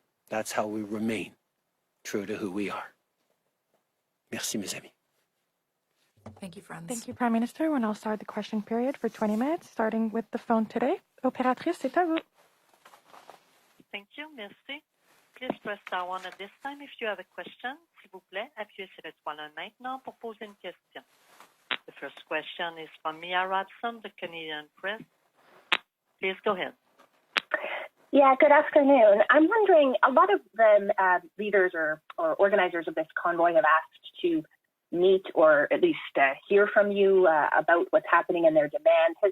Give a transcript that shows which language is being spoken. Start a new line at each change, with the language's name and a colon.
English: That's how we remain true to who we are.
French: Merci, mes amis.
English: Thank you, friends. Thank you, Prime Minister. We'll now start the question period for 20 minutes, starting with the phone today.
French: Opératrice, c'est à vous.
English: Thank you.
French: Merci.
English: Please press star one at this time if you have a question.
French: S'il vous plaît, appuyez sur l'étoile 1 maintenant pour poser une question.
English: The first question is from Mia Rodson, the Canadian Press. Please go ahead. Yeah, good afternoon. I'm wondering, a lot of the leaders or organizers of this convoy have asked to meet or at least hear from you about what's happening in their demand.